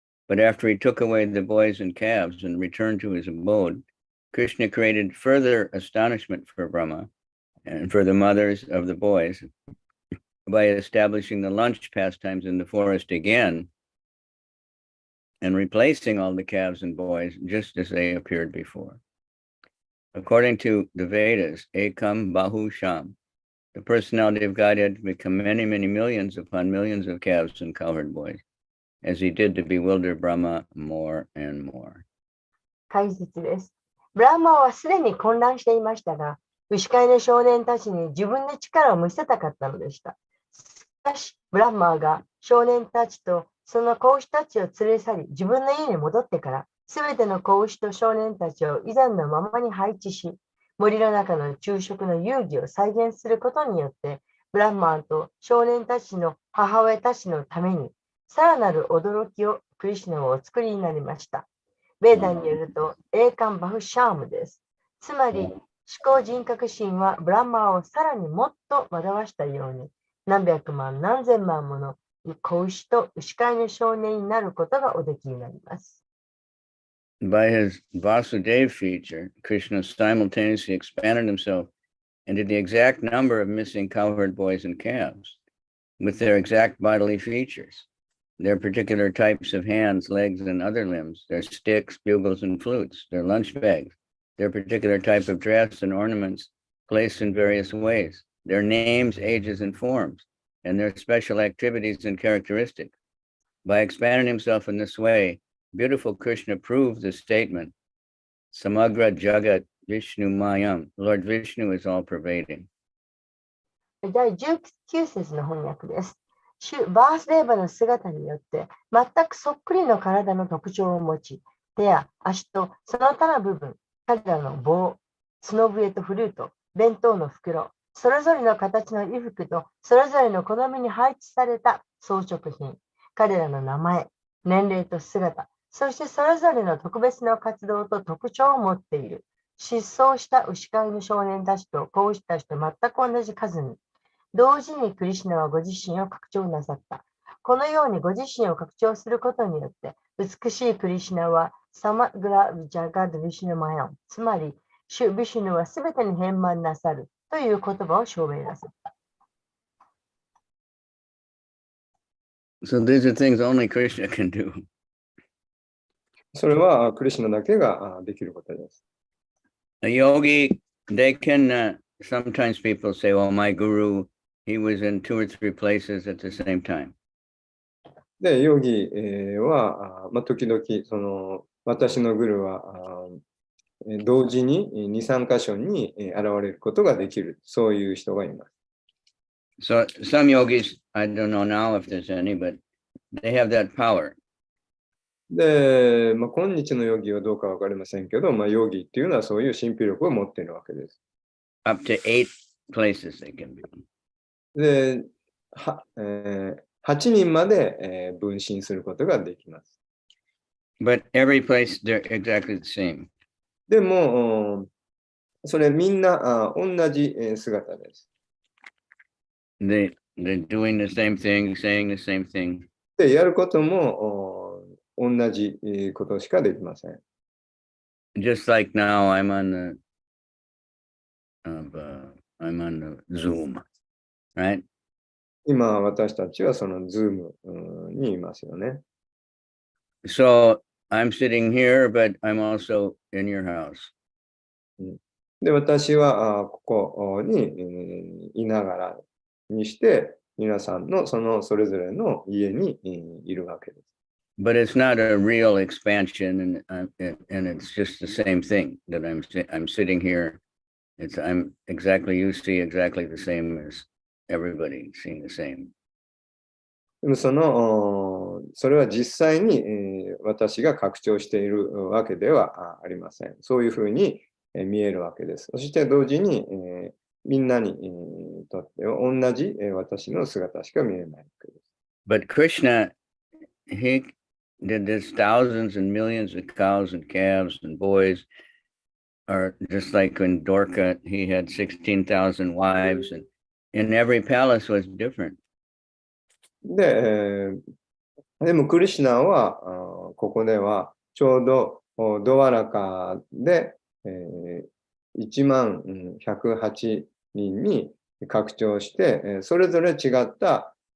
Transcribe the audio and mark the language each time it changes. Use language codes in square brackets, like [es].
[en] But after he took away the boys and calves and returned to his abode, Krishna created further astonishment for Brahma and for the mothers of the boys by establishing the lunch pastimes in the forest again and replacing all the calves and boys just as they appeared before. According to the Vedas, [sa] Ekam Bahu Sham, [en] the personality of God had become many, many millions upon millions of calves and cowherd boys, as he did to bewilder Brahma more and more. [ja] 解説です。ブランマはすでに混乱していましたが、牛飼いの少年たちに自分の力を見せたかったのでした。しかし、ブランマーが少年たちとその子牛たちを連れ去り、自分の家に戻ってから、すべての子牛と少年たちを以前のままに配置し、森の中の昼食の遊戯を再現することによって、ブランマーと少年たちの母親たちのために、さらなる驚きをクリシュナはお作りになりました。ベーダによると、栄冠バフシャームです。つまり、思考人格心はブランマーをさらにもっと惑わしたように、何百万何千万もの子牛と牛飼いの少年になることがおできになります。 [en] By his Vasudeva feature, Krishna simultaneously expanded himself into the exact number of missing cowherd boys and calves, with their exact bodily features, their particular types of hands, legs, and other limbs, their sticks, bugles, and flutes, their lunch bags, their particular type of dress and ornaments placed in various ways, their names, ages, and forms, and their special activities and characteristics. By expanding himself in this way, beautiful Krishna proved the statement, [sa] Samagra Jagat Vishnu Mayam, [en] Lord Vishnu is all pervading. [ja] 第19節の翻訳です。主バースデーバの姿によって全くそっくりの体の特徴を持ち、手や足とその他の部分、彼らの棒、角笛とフルート、弁当の袋、それぞれの形の衣服とそれぞれの好みに配置された装飾品、彼らの名前、年齢と姿、そしてそれぞれの特別な活動と特徴を持っている。失踪した牛飼いの少年たちと子牛たちと全く同じ数に、同時にクリシュナはご自身を拡張なさった。このようにご自身を拡張することによって、美しいクリシュナはサマグラ・ジャガド・ヴィシュヌマヤン、つまり、主ヴィシュヌはすべてに変満なさるという言葉を証明なさった。 [en] So these are things only Krishna can do. [ja] それはクリシュナだけができることです。 [en] A yogi, they can, sometimes people say, well, my guru, he was in 2 or 3 places at the same time. [ja] で、ヨギは、時々、私のグルは同時に2、3箇所に現れることができる。そういう人がいます。 [en] So some yogis, I don't know now if there's any, but they have that power. [ja] で、今日のヨギはどうかわかりませんけど、ヨギっていうのはそういう神秘力を持っているわけです。 [en] Up to 8 places they can be. [ja] で、8人まで、分身することができます。 [en] But every place, they're exactly the same. [ja] でも、それみんな同じ姿です。 [en] They're doing the same thing, saying the same thing. [ja] で、やることも同じことしかできません。 [en] Just like now, I'm on the Zoom, right? [ja] 今、私たちはそのズームにいますよね。 [en] So I'm sitting here, but I'm also in your house. [ja] で、私はここにいながらにして、皆さんのそれぞれの家にいるわけです。 [en] But it's not a real expansion, and it's just the same thing that I'm sitting here. You see exactly the same as everybody seeing the same. [ja] でもそれは実際に私が拡張しているわけではありません。そういうふうに見えるわけです。そして同時にみんなにとっては同じ私の姿しか見えないわけです。 [en] But Krishna, he did this thousands and millions of cows and calves and boys, or just like in Dorka, he had 16,000 wives, and every palace was different. [ja] でもクリシュナはここではちょうどドワラカで1108人に拡張してそれぞれ違った